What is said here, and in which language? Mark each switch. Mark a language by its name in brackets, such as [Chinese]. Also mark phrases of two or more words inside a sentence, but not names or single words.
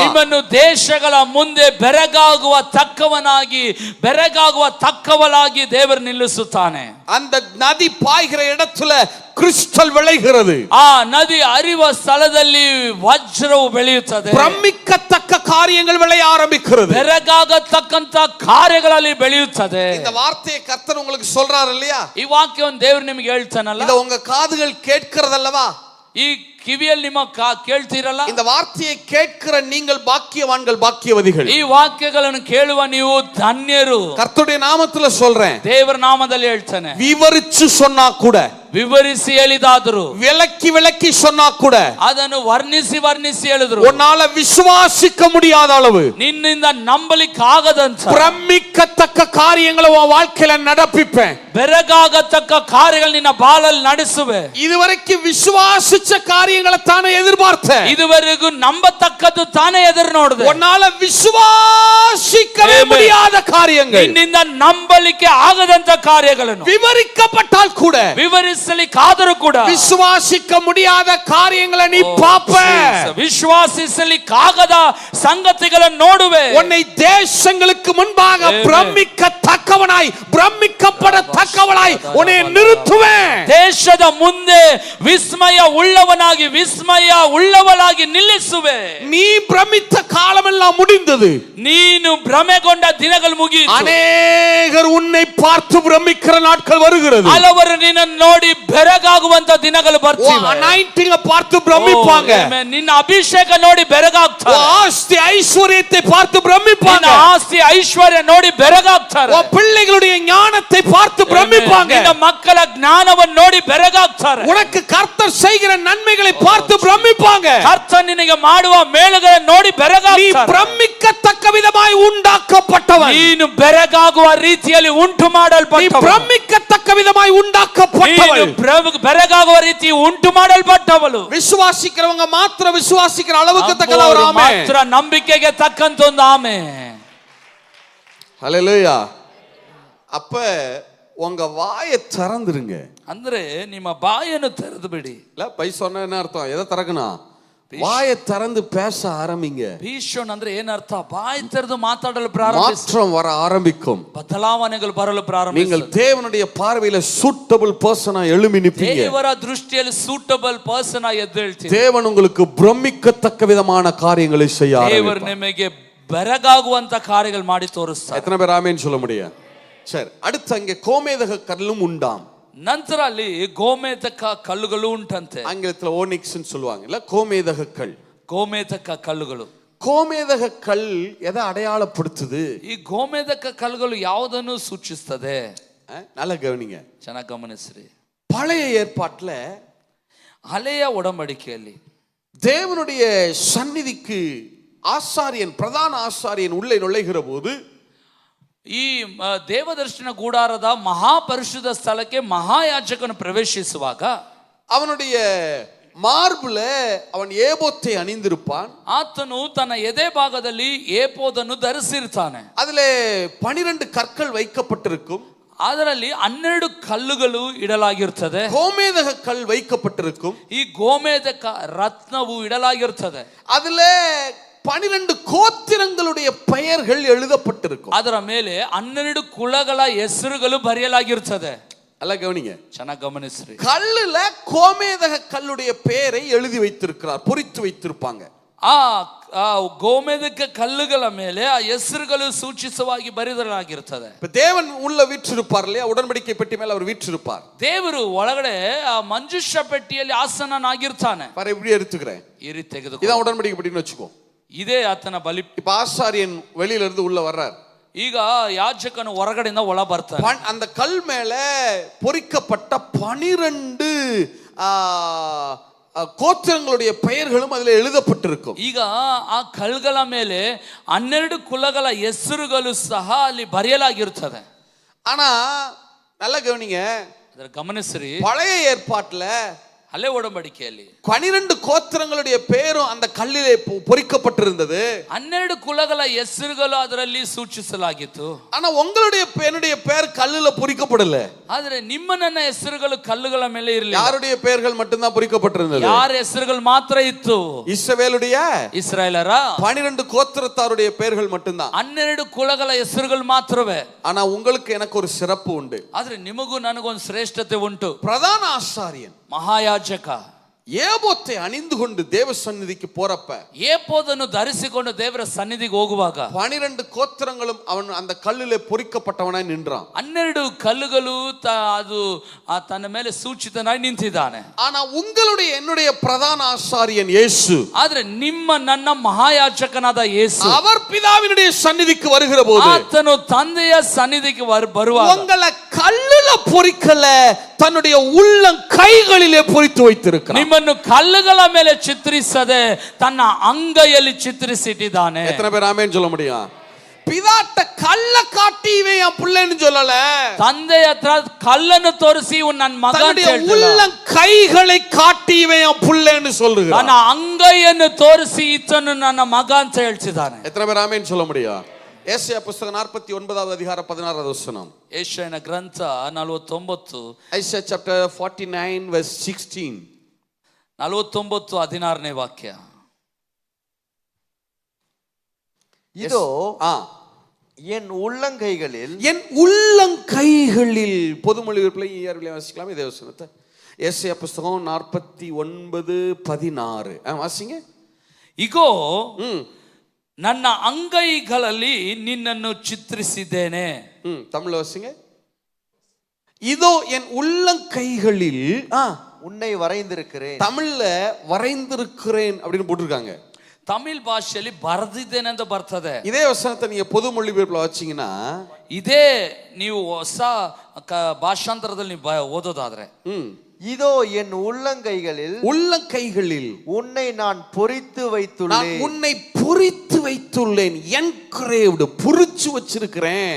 [Kannada] ನಿಮ್ಮನ್ನು ದೇಶಗಳ ಮುಂದೆ ಬೆರಗಾಗುವ ತಕ್ಕವಳಾಗಿ ದೇವರು ನಿಲ್ಲಿಸುತ್ತಾನೆ. [Tamil] அந்த நதி பாய்கிற இடத்துல கிறிஸ்டல் விளைகிறது. [Kannada] ಆ ನದಿ ಹರಿಯುವ ಸ್ಥಳದಲ್ಲಿ ವಜ್ರವು ಬೆಳೆಯುತ್ತದೆ. [Tamil] பிரமிக்கத்தக்க காரியங்கள் விளைய ஆரம்பிக்கிறது. [Kannada] ಬೆರಗಾಗತಕ್ಕಂತ ಕಾರ್ಯಗಳಲ್ಲಿ ಬೆಳೆಯುತ್ತದೆ. [Tamil] இந்த வார்த்தையை கர்த்தர் உங்களுக்கு சொல்றாரு இல்லையா? [Kannada] ಈ ವಾಕ್ಯವನ್ನು ದೇವರು ನಿಮಗೆ ಹೇಳ್ತಾನಲ್ಲ, [Tamil] இத உங்க காதுகள் கேட்கிறதல்லவா? [Kannada] ಈ ಕಿವಿಯಲ್ಲಿ ನಿಮ್ಮ ಕೇಳ್ತೀರಲ್ಲ, [Tamil] இந்த வார்த்தையை கேட்கிற நீங்கள் பாக்கியவான்கள், பாக்கியவதிகள். [Kannada] ಈ ವಾಕ್ಯಗಳನ್ನು ಕೇಳುವ ನೀವು ಧನ್ಯರು. [Tamil] கர்த்தருடைய நாமத்துல சொல்றேன், [Kannada] ದೇವರ ನಾಮದಲ್ಲಿ ಹೇಳ್ತಾನೆ. [Tamil] விவரிச்சு சொன்னா கூட, [Kannada] ವಿವರಿಸಿ ಹೇಳಿದಾದ್ರು, [Tamil] விளக்கி சொன்னா கூட, [Kannada] ಅದನ್ನು ವರ್ಣಿಸಿ ಹೇಳಿದ್ರು, [Tamil] உன்னால விசுவாசிக்க முடியாத அளவு, [Kannada] ನಿನ್ನಿಂದ ನಂಬಲಿಕ್ಕೆ ಆಗದಂತ [Tamil] பிரமிக்கத்தக்க காரியங்களை உன் வாழ்க்கையில நடப்பிப்பேன். [Kannada] ಬೆರಗಾಗತಕ್ಕ ಕಾರ್ಯಗಳು ನಿನ್ನ ಬಾಳಲ್ಲಿ ನಡೆಸುವೆ. [Tamil] இதுவரைக்கும் விசுவாசிச்ச காரியங்களை தானே எதிர்பார்த்தேன், [Kannada] ಇದುವರೆಗೂ ನಂಬತಕ್ಕದ್ದು ತಾನೇ ಎದುರು ನೋಡಿದೆ. [Tamil] உன்னால விசுவாசிக்கவே முடியாத காரியங்கள், [Kannada] ನಿನ್ನಿಂದ ನಂಬಲಿಕ್ಕೆ ಆಗದಂತ ಕಾರ್ಯಗಳನ್ನು [Tamil] விவரிக்கப்பட்டால் கூட, [Kannada] ವಿವರಿಸಿ ವಿಶ್ವಾಸಿಸಲಿಕ್ಕಾದರೂ ಕೂಡ [Tamil] விசுவாசிக்க முடியாத காரியங்களை நீ பாப்ப. [Kannada] ವಿಶ್ವಾಸಿಸಲಿಕ್ಕಾಗದ ಸಂಗತಿಗಳನ್ನು ನೋಡುವೆ. [Tamil] உன்னை தேசங்களுக்கு முன்பாக பிரமிக்கத்தக்கவனாய் பிரமிக்கப்படத்தக்கவனாய் உன்னை நிறுத்துவேன். [Kannada] ದೇಶದ ಮುಂದೆ ವಿಸ್ಮಯ ಉಳ್ಳವನಾಗಿ ವಿಸ್ಮಯ ಉಳ್ಳವಳಾಗಿ ನಿಲ್ಲಿಸುವೆ. [Tamil] நீ பிரமித்த காலமெல்லாம் முடிந்தது. [Kannada] ನೀನು ಭ್ರಮೆಗೊಂಡ ದಿನಗಳು ಮುಗಿಯಿತು. [Tamil] அநேகர் உன்னை பார்த்து பிரமிக்கிற நாட்கள் வருகிறது. [Kannada] ಹಲವರು ನಿನ್ನನ್ನು ನೋಡಿ ಬೆರಗಾಗುವಂತ ದಿನಗಳು ಬರ್ತಿವೆ. [Tamil] அனாயிண்டிங் பார்த்து பிரமிப்பாங்க. [Kannada] ನಿನ್ನ ಅಭಿಷೇಕ ನೋಡಿ ಬೆರಗಾಗ್ತಾರೆ. [Tamil] ஆஸ்தி ஐஸ்வரியத்தை பார்த்து பிரமிப்பாங்க. [Kannada] ನಿನ್ನ ಆಸ್ತಿ ಐಶ್ವರ್ಯ ನೋಡಿ ಬೆರಗಾಗ್ತಾರೆ. [Tamil] பிள்ளைகளுடைய ஞானத்தை பார்த்து பிரமிப்பாங்க. [Kannada] ನಿನ್ನ ಮಕ್ಕಳ ಜ್ಞಾನವನ್ನು ನೋಡಿ ಬೆರಗಾಗ್ತಾರೆ. [Tamil] உனக்கு கர்த்தர் செய்கிற நன்மைகளை பார்த்து பிரமிப்பாங்க. [Kannada] ಕರ್ತನು ನಿನಗೆ ಮಾಡುವ ಮೇಲುಗಳನ್ನು ನೋಡಿ ಬೆರಗಾಗ್ತಾರೆ. [Tamil] நீ பிரமிக்கத்தக்க விதமாய் உண்டாக்கப்பட்டவன். [Kannada] ನೀನು ಬೆರಗಾಗುವ ರೀತಿಯಲ್ಲಿ ಉಂಟು ಮಾಡಲ್ಪಟ್ಟವನು. [Tamil] நீ பிரமிக்கத்தக்க விதமாய் உண்டாக்கப்பட்டவள். [Kannada] ನೀನು ಬೆರಗಾಗುವ ರೀತಿ ಉಂಟು ಮಾಡಲ್ಪಟ್ಟವಳು. [Tamil] விசுவாசிக்கிறவங்க மாத்திர விசுவாசிக்கிற அளவுக்கு தக்கல ஒரு ஆமென். [Kannada] ಮಾತ್ರ ನಂಬಿಕೆಗೆ ತಕ್ಕಂತ ಒಂದು ಆಮೆನ್. [Tamil] ஹல்லேலூயா. அப்ப உங்க வாயை திறந்துருங்க. [Kannada] ಅಂದ್ರೆ ನಿಮ್ಮ ಬಾಯನ್ನು ತೆರೆದು ಬಿಡಿ. [Tamil] இல்ல பை சொன்னா என்ன அர்த்தம்? எதை திறக்கணும்? வாயை திறந்து பேச ஆரம்பிங்க. [Kannada] ಭೀಷಣ ಅಂದ್ರೆ ಏನರ್ಥ? ಬಾಯಿ ತೆರೆದು ಮಾತಾಡಲು ಪ್ರಾರಂಭಿಸಿ. [Tamil] மாற்றம் வர ஆரம்பிக்கும். [Kannada] ಬದಲಾವಣೆಗಳು ಬರಲು ಪ್ರಾರಂಭಿಸಿ. [Tamil] நீங்கள் தேவனுடைய பார்வையில [English] suitable person [Tamil] எழும்பி நிப்பீங்க. [Kannada] ದೇವರ ದೃಷ್ಟಿಯಲ್ಲಿ [English] suitable person [Kannada] ಆಗಿ ಎದ್ದೇಳ್ತೀರಿ. [Tamil] தேவன் உங்களுக்கு பிரமிக்கத்தக்க விதமான காரியங்களை செய்ய ஆரம்பிப்பார். ದೇವರು ನಿಮಗೆ ಬೆರಗಾಗುವಂತ ಕಾರ್ಯಗಳು ಮಾಡಿ ತೋರಿಸ್ತಾರೆ. எத்தனை பேர் ஆமென் சொல்ல முடியும்? சரி, அடுத்து அங்கே கோமேதக கல்லும் உண்டாம். [Kannada] ನಂತರ ಅಲ್ಲಿ ಗೋಮೇತಕ ಕಲ್ಲುಗಳು ಉಂಟಂತೆ. [Tamil] ஆங்கிலத்துல ஓனிக்ஸ் சொல்லுவாங்க இல்ல, கோமேதக கல். [Kannada] ಗೋಮೇತಕ ಕಲ್ಲುಗಳು. [Tamil] கோமேதக கல் எதை அடையாளப்படுத்துது? [Kannada] ಈ ಗೋಮೇತಕ ಕಲ್ಲುಗಳು ಯಾವುದನ್ನು ಸೂಚಿಸುತ್ತದೆ? [Tamil] நல்லா கவனிங்க, [Kannada] ಚೆನ್ನಾಗಿ ಗಮನಿಸ್ರಿ. [Tamil] பழைய ஏற்பாட்டுல [Kannada] ಹಳೆಯ ಒಡಂಬಡಿಕೆಯಲ್ಲಿ [Tamil] தேவனுடைய சந்நிதிக்கு ஆசாரியன், பிரதான ஆசாரியன் உள்ளே நுழைகிற போது [Kannada] ಈ ದೇವದರ್ಶನ ಗುಡಾರದ ಮಹಾಪರಿಶುದ್ಧ ಸ್ಥಳಕ್ಕೆ ಮಹಾಯಾಜಕನು ಪ್ರವೇಶಿಸುವಾಗ [Tamil] அவனுடைய மார்புல அவன் ஏபோத்தை அணிந்திருப்பான். [Kannada] ಆತನು ತನ್ನ ಎದೆ ಭಾಗದಲ್ಲಿ ಏಪೋದನ್ನು ಧರಿಸಿರ್ತಾನೆ. [Tamil] அதுல 12 கற்கள் வைக்கப்பட்டிருக்கும். [Kannada] ಅದರಲ್ಲಿ 12 ಕಲ್ಲುಗಳು ಇಡಲಾಗಿರ್ತದೆ. [Tamil] கோமேதக கல் வைக்கப்பட்டிருக்கும். [Kannada] ಈ ಗೋಮೇದಕ ರತ್ನವು ಇಡಲಾಗಿರ್ತದೆ. [Tamil] அதுல 12 கோத்திரங்களுடைய பெயர்கள் எழுதப்பட்டிருக்கும். [Kannada] ಅದರ ಮೇಲೆ 12 ಕುಲಗಳ ಹೆಸರುಗಳು ಬರೆಯಲಾಗಿರ್ತದೆ. [Tamil] அல்ல கவனிங்க, [Kannada] ಚೆನ್ನಾಗಿ ಗಮನಿಸ್ರಿ. [Tamil] கல்லுல கோமேதக கல்லுடைய பெயரை எழுதி வைத்திருக்கிறார், பொறித்து வைத்திருப்பாங்க. [Kannada] ಆ ಗೋಮೇದಕ ಕಲ್ಲುಗಳ ಮೇಲೆ ಆ ಹೆಸರುಗಳು ಸೂಚಿಸವಾಗಿ ಬರೆಯಲಾಗಿರ್ತದೆ. [Tamil] இப்ப தேவன் உள்ள வீற்றிருப்பார் இல்லையா? உடன்படிக்கை பெட்டி மேல அவர் வீற்றிருப்பார். [Kannada] ದೇವರು ಒಳಗಡೆ ಆ ಮಂಜುಷ ಪೆಟ್ಟಿಯಲ್ಲಿ ಆಸನನಾಗಿರ್ತಾನೆ. [Tamil] பாரு, இப்படி எடுத்துக்கிறேன். [Kannada] ಈ ರೀತಿ ತೆಗೆದು [Tamil] இதான் உடன்படிக்கை பெட்டின்னு வச்சுக்கோ. [Kannada] ಇದೇ ಆತನ ಬಲಿ. [Tamil] இப்ப ஆசாரியன் வெளியில இருந்து உள்ள வர்றார். [Kannada] ಈಗ ಯಾಜಕನು ಹೊರಗಡೆಯಿಂದ ಒಳ ಬರ್ತಾನೆ. [Tamil] அந்த கல் மேல பொறிக்கப்பட்ட 12 கோத்திரங்களுடைய பெயர்களும் அதுல எழுதப்பட்டிருக்கும். [Kannada] ಈಗ ಆ ಕಲ್ಗಳ ಮೇಲೆ 12 ಕುಲಗಳ ಹೆಸರುಗಳು ಸಹ ಅಲ್ಲಿ ಬರೆಯಲಾಗಿರುತ್ತದೆ. [Tamil] ஆனா நல்லா கவனிங்க, [Kannada] ಅದರ ಗಮನಿಸ್ರಿ. [Tamil] பழைய ஏற்பாட்டுல [Kannada] ಹಳೆ ಒಡಂಬಡಿಕೆಯಲ್ಲಿ [Tamil] 12 கோத்திரங்களுடைய பேரும் அந்த கல்லிலே பொறிக்கப்பட்டிருந்தது. [Kannada] 12 ಕುಲಗಳ ಹೆಸರುಗಳು ಅದರಲ್ಲಿ ಸೂಚಿಸಲಾಗಿತ್ತು. [Tamil] ஆனா உங்களுடைய என்னுடைய பெயர் கல்லுல பொறிக்கப்படல. [Kannada] ಆದರೆ ನಿಮ್ಮ ನನ್ನ ಹೆಸರುಗಳು ಕಲ್ಲುಗಳ ಮೇಲೆ ಇರಲಿಲ್ಲ. [Tamil] யாருடைய பெயர்கள் மட்டும்தான் பொறிக்கப்பட்டிருந்தது? [Kannada] ಯಾರ ಹೆಸರುಗಳು ಮಾತ್ರ ಇತ್ತು? [Tamil] இஸ்ரவேலுடைய [Kannada] ಇಸ್ರಾಯೇಲರ [Tamil] 12 கோத்திரத்தாருடைய பெயர்கள் மட்டும்தான். [Kannada] 12 ಕುಲಗಳ ಹೆಸರುಗಳು ಮಾತ್ರವೇ. [Tamil] ஆனா உங்களுக்கு எனக்கு ஒரு சிறப்பு உண்டு. [Kannada] ಆದ್ರೆ ನಿಮಗೂ ನನಗೊಂದು ಶ್ರೇಷ್ಠತೆ ಉಂಟು. [Tamil] பிரதான ஆசாரியன் [Kannada] ಮಹಾಯಾಜಕ [Tamil] ஏபோத்தை அணிந்து கொண்டு தேவ சந்நிதிக்கு போறப்ப, [Kannada] ಏಪೋದನ್ನು ಧರಿಸಿಕೊಂಡು ದೇವರ ಸನ್ನಿಧಿಗೆ ಹೋಗುವಾಗ [Tamil] 12 கோத்திரங்களும் அவன் அந்த கல்லிலே பொறிக்கப்பட்டவனாய் நின்றான். [Kannada] 12 ಕಲ್ಲುಗಳು ಅದು ತನ್ನ ಮೇಲೆ ಸೂಚಿತನಾಗಿ ನಿಂತಿದ್ದಾನೆ. [Tamil] ஆனா உங்களுடைய என்னுடைய பிரதான ஆசாரியன் இயேசு, [Kannada] ಆದ್ರೆ ನಿಮ್ಮ ನನ್ನ ಮಹಾಯಾಜಕನಾದ ಯೇಸು, [Tamil] அவர் பிதாவினுடைய சந்நிதிக்கு வருகிற போது [Kannada] ಆತನು ತಂದೆಯ ಸನ್ನಿಧಿಗೆ ಬರುವಾಗ [Tamil] உங்களை கல்லுல பொறிக்கல, தன்னுடைய உள்ளம் கைகளிலே பொறித்து வைத்திருக்கிறார். [Kannada] ನಿಮ್ಮನ್ನು ಕಲ್ಲುಗಳ ಮೇಲೆ ಚಿತ್ರಿಸದೆ ತನ್ನ ಅಂಗೈಯಲ್ಲಿ ಚಿತ್ರಿಸಿಟ್ಟಿದ್ದಾನೆ. [Tamil] எத்தனை பேர் ஆமென் சொல்ல முடியும்? பிதாட்ட கல்ல காட்டி இவன் என் பிள்ளைன்னு சொல்லல, [Kannada] ತಂದೆ ಹತ್ರ ಕಲ್ಲನ್ನು ತೋರಿಸಿ ಇವನು ನನ್ನ ಮಗ ಅಂತ ಹೇಳ್ತಿಲ್ಲ. [Tamil] உள்ளம் கைகளை காட்டி இவன் என் பிள்ளைன்னு சொல்றான். [Kannada] ತನ್ನ ಅಂಗೈಯನ್ನು ತೋರಿಸಿ ಈತನು ನನ್ನ ಮಗ ಅಂತ ಹೇಳ್ತಿದ್ದಾನೆ. [Tamil] எத்தனை பேர் ஆமென் சொல்ல முடியும்? ಯೆಶಾಯ ಪುಸ್ತಕ 49வது அதிகாரம் 16வது வசனம். [Kannada] ಯೆಶಾಯನ ಗ್ರಂಥ 49 [English] Isaiah chapter 49 verse 16. [Kannada] 49:16ನೇ ವಾಕ್ಯ. [Tamil] இதோ என் உள்ளங்கைகளில் பொதுமொழிபெயர்ப்புல ஈஆர்வில வாசிக்கலாம் இதே வசனத்தை. ಯೆಶಾಯ புஸ்தகம் 49:16 வாசிங்க. [Kannada] ಇಗೋ ನನ್ನ ಅಂಗೈಗಳಲ್ಲಿ ನಿನ್ನನ್ನು ಚಿತ್ರಿಸಿದ್ದೇನೆ. [Tamil] தமிழ்ல வாசிங்க. இதோ என் உள்ளங்கைகளில் உன்னை வரைந்திருக்கிறேன். தமிழ்ல வரைந்திருக்கிறேன் அப்படின்னு போட்டிருக்காங்க. [Kannada] ತಮಿಳ್ ಭಾಷೆಯಲ್ಲಿ ಬರೆದಿದ್ದೇನೆ ಅಂತ ಬರ್ತದೆ. [Tamil] இதே வசனத்தை நீங்க பொது மொழிபெயர்ப்புல வச்சீங்கன்னா [Kannada] ಇದೇ ನೀವು ಹೊಸ ಭಾಷಾಂತರದಲ್ಲಿ ನೀವು ಓದೋದಾದ್ರೆ [Tamil] இதோ என் உள்ளங்கைகளில் உன்னை நான் பொறித்து வைத்துள்ளேன். உன்னை பொறித்து வைத்துள்ளேன். என்கிரேவ்டு பொறிச்சு வச்சிருக்கிறேன்.